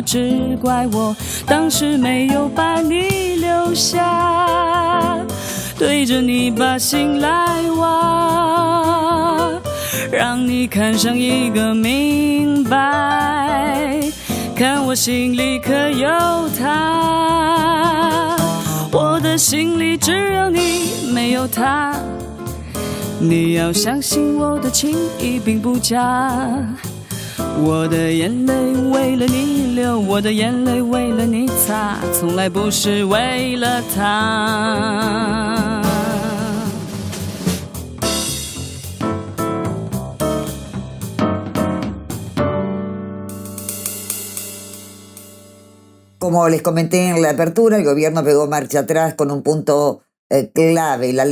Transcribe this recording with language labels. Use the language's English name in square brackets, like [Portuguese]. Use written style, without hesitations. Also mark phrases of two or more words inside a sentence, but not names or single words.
[Chinese] 只怪我当时没有把你留下，对着你把心来挖，让你看上一个明白，看我心里可有他，我的心里只有你，没有他。你要相信我的情意并不假，我的眼泪为了你流，我的眼泪为了你擦，从来不是为了他。 [Spanish] Como les comenté en la apertura, el gobierno pegó marcha atrás con un punto clave, la